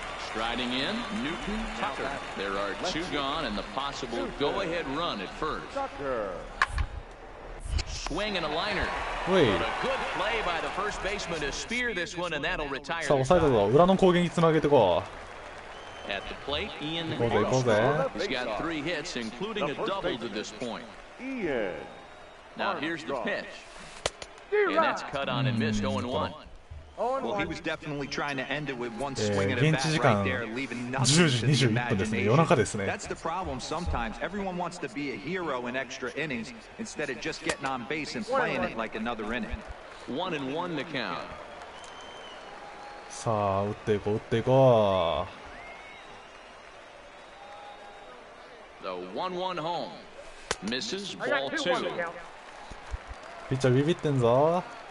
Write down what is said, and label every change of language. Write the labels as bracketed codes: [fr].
[en] Striding in, Newton Tucker. There are 2 gone and the possible go-ahead run at first. Swing and a liner. But a good play by the first baseman to spear this one, and that'll retire. [ja] さあ、抑えたぞ。裏の攻撃につなげてこう。 [en] At the plate, Ian Armstrong. He's got 3 hits, including a double to this point. Now here's the pitch. And that's cut on and missed 0-1. Well, he was definitely trying to end it with 1 swing at a bat right there, leaving nothing to the imagination. That's the problem sometimes. Everyone wants to be a hero in extra innings instead of just getting on base and playing it like another inning. 1-1 the count. [ja] さあ、打っていこう、打っていこう。 [en] The 1-1 home. Misses ball 2. [ja] ピッチャービビってんぞ。